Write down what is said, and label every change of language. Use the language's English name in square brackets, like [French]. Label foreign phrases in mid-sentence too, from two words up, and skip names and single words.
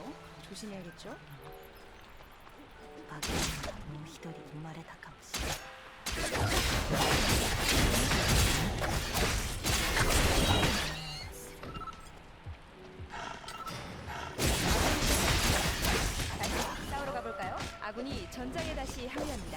[Korean] 조심해야겠죠? [Japanese] 化け物がもう一人生まれたかもしれない。 [Korean] 다시 싸우러 가볼까요? 아군이 전장에 다시 합류합니다.